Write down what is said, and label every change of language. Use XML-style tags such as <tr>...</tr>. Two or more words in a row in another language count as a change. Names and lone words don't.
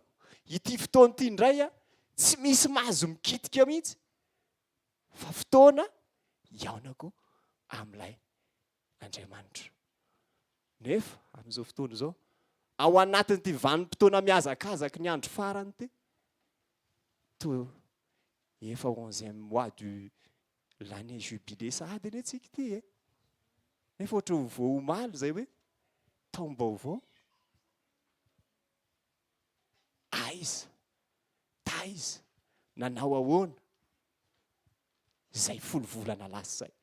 <mg>Ity fotoana ity indray tsy misy mahazo mikitika mihitsy fa fotoana iaonako amin'ilay Andriamanitra. Nefa amin'izao fotoana izao ao anatin'ity vanim-potoana mihazakazaka ny andro farany ty toa efa</mg> <fr>11e mois de l'année jubilé</fr> <mg>sady ane tsika ty e. Nefa ohatra vao omaly zay hoe taom-baovao. Aiza, taiza, nanao ahoana zay 10 volana lasa zay.</mg>